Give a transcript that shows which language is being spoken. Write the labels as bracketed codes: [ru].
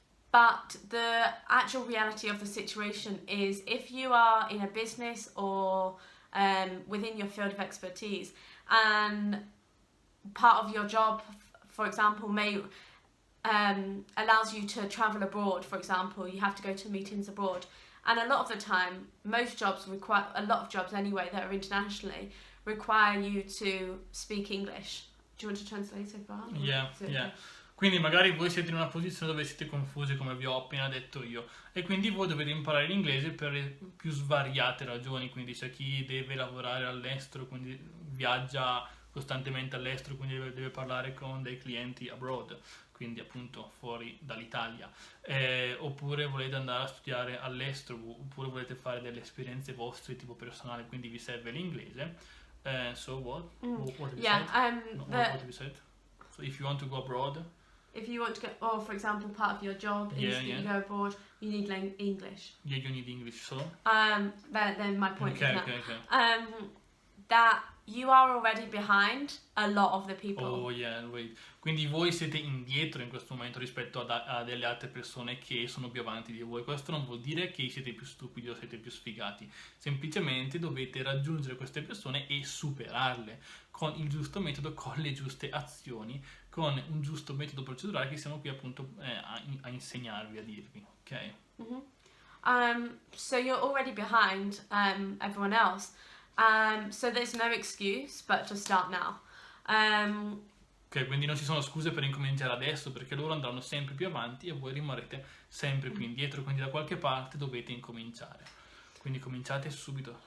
[en] But the actual reality of the situation is, if you are in a business or within your field of expertise, and part of your job, for example, may allows you to travel abroad, for example, you have to go to meetings abroad. And a lot of the time, most jobs require, a lot of jobs anyway that are internationally, require you to speak English. Do you want to translate so far? Yeah. [it] Quindi magari voi siete in una posizione dove siete confusi, come vi ho appena detto io, e quindi voi dovete imparare l'inglese per più svariate ragioni. Quindi c'è chi deve lavorare all'estero, quindi viaggia costantemente all'estero, quindi deve parlare con dei clienti abroad, quindi appunto fuori dall'Italia, oppure volete andare a studiare all'estero, oppure volete fare delle esperienze vostre tipo personale, quindi vi serve l'inglese. [en] So what? What have you said? What have you said? So if you want to go abroad, if you want to go, or for example, part of your job is that you go abroad, you need English. Yeah, you need English. So then my point is okay. That you are already behind a lot of the people. Oh yeah, wait. [it] Quindi voi siete indietro in questo momento rispetto a delle altre persone che sono più avanti di voi. Questo non vuol dire che siete più stupidi o siete più sfigati. Semplicemente dovete raggiungere queste persone e superarle con il giusto metodo, con le giuste azioni, con un giusto metodo procedurale che siamo qui appunto a insegnarvi, a dirvi, ok? [en] So you're already behind everyone else. So there's no excuse but to start now. [it] Ok, quindi non ci sono scuse per incominciare adesso, perché loro andranno sempre più avanti e voi rimarrete sempre più indietro, quindi da qualche parte dovete incominciare. Quindi cominciate subito.